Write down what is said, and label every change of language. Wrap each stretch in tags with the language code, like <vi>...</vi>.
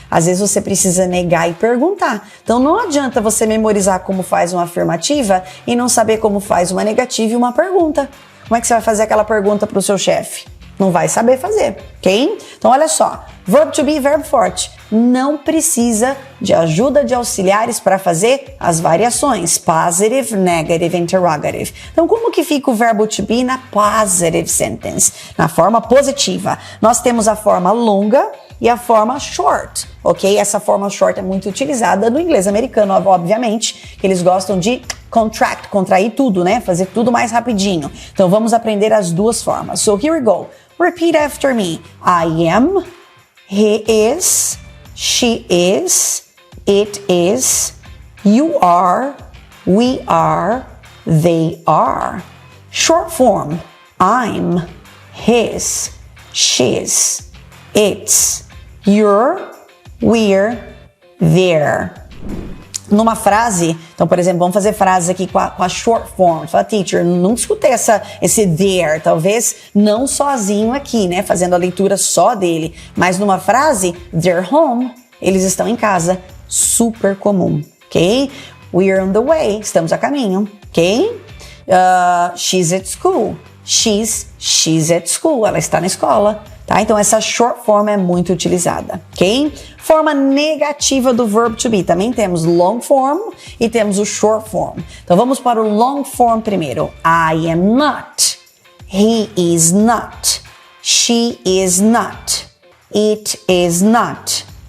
<pt>Às vezes você precisa negar e perguntar. Então não adianta você memorizar como faz uma afirmativa e não saber como faz uma negativa e uma pergunta. Como é que você vai fazer aquela pergunta para o seu chefe? Não vai saber fazer, ok? Então olha só, verb to be, verbo forte. Não precisa de ajuda de auxiliares para fazer as variações.</pt> <en>Positive, negative, interrogative.</en> <pt>Então como que fica o verbo to be na positive sentence? Na forma positiva. Nós temos a forma longa e a forma short, ok? Essa forma short é muito utilizada no inglês americano, obviamente, que eles gostam de contract, contrair tudo, né? Fazer tudo mais rapidinho. Então vamos aprender as duas formas.</pt> <en>So here we go. Repeat after me. I am, he is, she is, it is, you are, we are, they are. Short form. I'm, his, she's, it's, you're, we're, they're.</en> <pt>Numa frase, então, por exemplo, vamos fazer frases aqui com a short form. Fala, teacher, não escutei esse there, talvez não sozinho aqui, né, fazendo a leitura só dele, mas numa frase, they're home, eles estão em casa, super comum, ok? We're on the way, estamos a caminho, ok?</pt> <en>She's at school, she's at school, ela está na escola.</en> <pt>Tá? Então essa short form é muito utilizada, ok? Forma negativa do verb to be. Também temos long form e temos o short form. Então vamos para o long form primeiro.</pt> <en>I am not. He is not. She is not. It is not.</en>